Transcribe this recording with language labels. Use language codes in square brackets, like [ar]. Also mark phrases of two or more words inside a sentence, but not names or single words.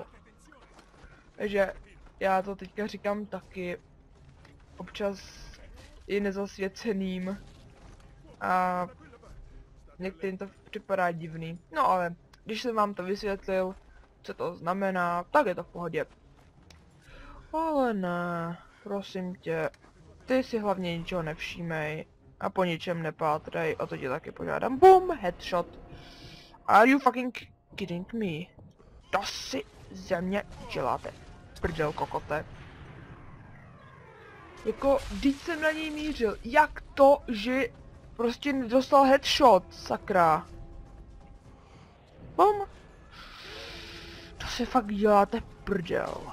[cs] Takže já to teďka říkám taky, občas i nezasvěceným a některým to připadá divný. No ale když jsem vám to vysvětlil, co to znamená, tak je to v pohodě. Ale ne, prosím tě, ty si hlavně ničeho nevšímej a po ničem nepátrej, o to tě taky požádám. [en] Boom, headshot. Are you fucking kidding me? [cs] To si ze mě děláte, prdel kokote. Jako, vždyť jsem na něj mířil, jak to, že prostě nedostal headshot, sakra. Bom. To si fakt děláte prdel.